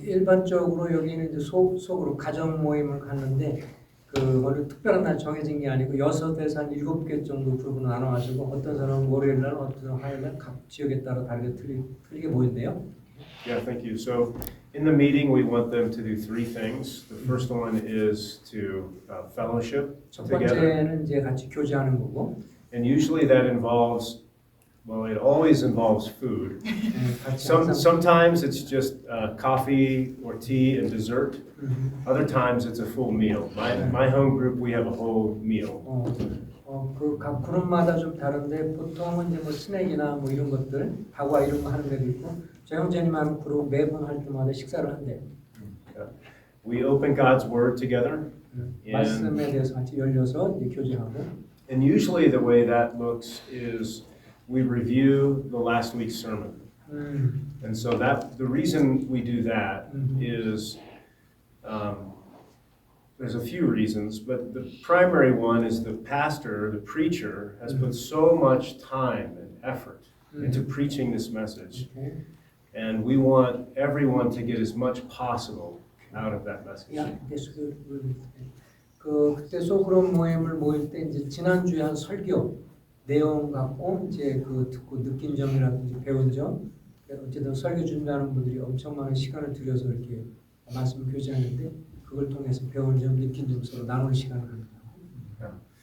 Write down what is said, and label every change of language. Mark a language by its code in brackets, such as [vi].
[ko] 일반적으로 여기는 이제 속으로 가정 모임을 갖는데 그 어느 특별한 날 정해진 게 아니고 6에서 한 7개 정도 그룹으로 나눠가지고 어떤 사람은 월요일 날, 어떤 사람은 화요일 날 각 지역에 따라 다르게 틀리게 모인대요. [en] Yeah, thank you. So in the meeting, we want them to do 3 things. The first one is to fellowship [ko] 첫 [en] together. [ko] 번째는 이제 같이 교제하는 거고, [en] And usually that involves, well, it always involves food. [ko] 같이 항상 [en] Sometimes it's just coffee or tea and dessert. Other times it's a full meal. My home group, we have a whole meal. [ko] 그 각 그룹마다 좀 다른데 보통은 이제 뭐 스낵이나 뭐 이런 것들, 다과 이런 거 하는 데도 있고, 저 형제님 하는 그룹 매번 할 때마다 식사를 한대요. [en] We open God's Word together. [ko] 말씀에 대해서 같이 열려서 이제 교제하고. [en] And usually the way that looks is we review the last week's sermon. And so the reason we do that is, there's a few reasons, but the primary one is the pastor, the preacher, has put so much time and effort into preaching this message. Okay. And we want everyone to get as much possible out of that message. Yeah, that's good. [ko] 그때 소그룹 모임을 모일 때 이제 지난주에 한 설교 내용 갖고 이제 그 듣고 느낀 점이라든지 배운 점, 어쨌든 설교 준비하는 분들이 엄청 많은 시간을 들여서 이렇게 말씀을 교제하는데 그걸 통해서 배운 점, 느낀 점 서로 나누는 시간을 갖는 거고.